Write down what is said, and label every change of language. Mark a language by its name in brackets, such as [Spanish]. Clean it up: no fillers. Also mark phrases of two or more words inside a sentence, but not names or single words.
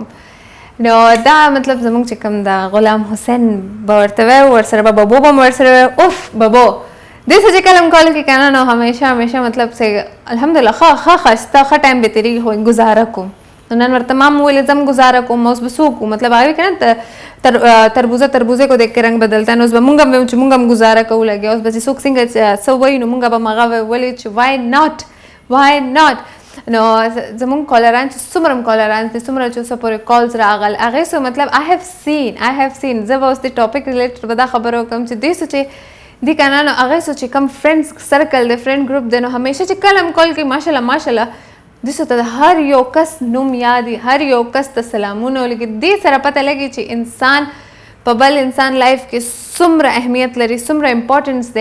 [Pashto] نو دا مطلب زموږ چې کوم دا غلام حسین به ورته وی ورسره به ببو به ورسره اوف ببو دې څه چې کله کال کې کنه نو همیشه مطلب چې الحمدلله ښه ښایسته ښه ټایم به تېرېږي خو ګزاره کوم. نن ورته ما ویلې زم گزاره کوم اوس به څوک مطلب هغه کنه [Urdu] تربوزه کو دیکھ کے رنگ بدلتا ہے. [Pashto] اوس به مونږ هم گزاره کوو لګي. اوس به څوک څنګه څه وایي نو مونږ به هغه ولې چې [English] why not. [Pashto] نو زمونږ کالران چې څومره کالران دي څومره چې اوسه پورې کالز راغل هغې سو مطلب [English] I have seen [Pashto] زه به اوس د [English] topic related [Pashto] به دا خبره وکړم چې دې سو چې دي که نه نو هغې سو چې کم [English] friends circle [Pashto] دی [English] friend group [Pashto] دی نو همیشه چې کله هم کال کوي ماشاءالله دې سو ته هر یو کس نوم یاد وي هر یو کس ته سلامونه ولګي. دې سره پته لګي چې انسان په بل انسان لایف کې څومره اهمیت لري څومره امپورټنس دی.